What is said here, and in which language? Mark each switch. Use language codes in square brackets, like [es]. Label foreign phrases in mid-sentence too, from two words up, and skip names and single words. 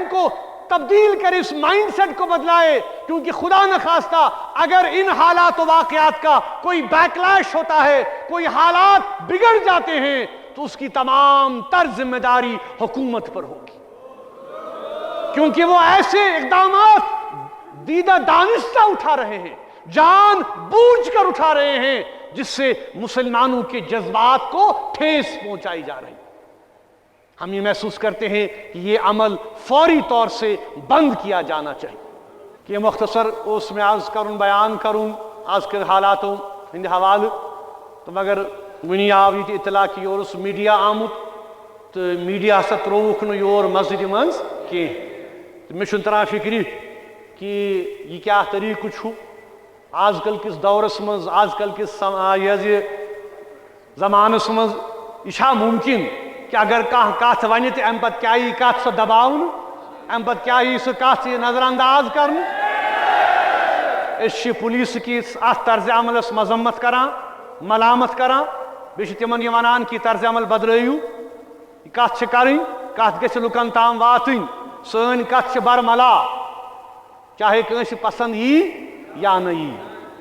[ur] کو تبدیل کرے، اس مائنڈ سیٹ کو بدلائے، کیونکہ خدا نخواستہ اگر ان حالات و واقعات کا کوئی بیکلیش ہوتا ہے، کوئی حالات بگڑ جاتے ہیں، تو اس کی تمام تر ذمہ داری حکومت پر ہوگی، کیونکہ وہ ایسے اقدامات دیدہ دانستہ اٹھا رہے ہیں، جان بوجھ کر اٹھا رہے ہیں، جس سے مسلمانوں کے جذبات کو ٹھیس پہنچائی جا رہی ہے۔ ہم یہ محسوس کرتے ہیں کہ یہ عمل فوری طور سے بند کیا جانا چاہیے۔ کہ یہ مختصر اس میں عرض کروں، بیان کروں آج کے حالاتوں [ks] ہند حوالہ، تو مگر ونی آو یہ اطلاع کہ یور میڈیا آمت تو میڈیا ہسا تروک نہ یور مسجد مز کی، مے چھن تران فکری کہ یہ کیا طریقہ چھو آج کل کس دورس مز، آج کل کس زمانس مز، یہ ممکن کہ اگر کت ون تو ام پتہ کیا یی کت سو دباؤن، ام پتہ کیا یی سو کت نظر انداز کرن۔ اس پولیس کس ات طرز عملس مذمت کران، ملامت کران، بیٚیہِ چھِ تمن یہ ونان کہ طرز عمل بدلٲیِو، یہ کت کرٕنۍ، کت گژھِ لُکن تام واتٕنۍ، سٲنۍ کت چھِ برملا، چاہے کٲنٛسہِ پسند یی یا نہ یی۔